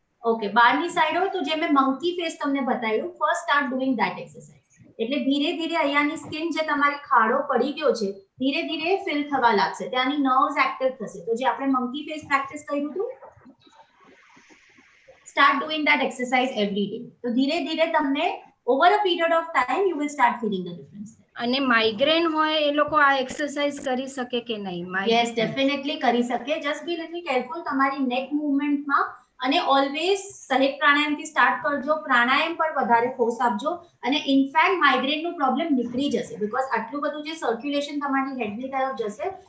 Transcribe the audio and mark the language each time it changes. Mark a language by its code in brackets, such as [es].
[en] okay, [gu] બહારની side હોય તો જે મેં મંકી ફેસ તમને બતાવ્યું, [en] First start doing that exercise. [gu] એટલે ધીરે ધીરે અહીંયાની સ્કિન જે તમારી ખાડો પડી ગયો છે ધીરે ધીરે ફિલ થવા લાગશે, ત્યાંની નર્વ્સ એક્ટિવ થશે. તો જે આપણે મંકી ફેસ પ્રેક્ટિસ કર્યું હતું, [en] start doing that exercise every day. [gu] તો ધીરે ધીરે તમને [en] over a period of time you will start feeling the difference. [gu] અને માઇગ્રેન હોય એ લોકો આ એક્સરસાઇઝ કરી શકે કે નહીં? યસ, ડેફિનેટલી કરી શકે. [en] just be little careful [gu] તમારી નેક મૂવમેન્ટમાં, અને [en] always [gu] સહેજ પ્રાણાયામથી સ્ટાર્ટ કરજો. પ્રાણાયામ પર વધારે ફોર્સ આપજો અને ઇનફેક્ટ માઇગ્રેનનો પ્રોબ્લેમ નીકળી જશે, [en] because [gu] આટલું બધું જે સર્ક્યુલેશન તમારી હેડની તરફ જશે.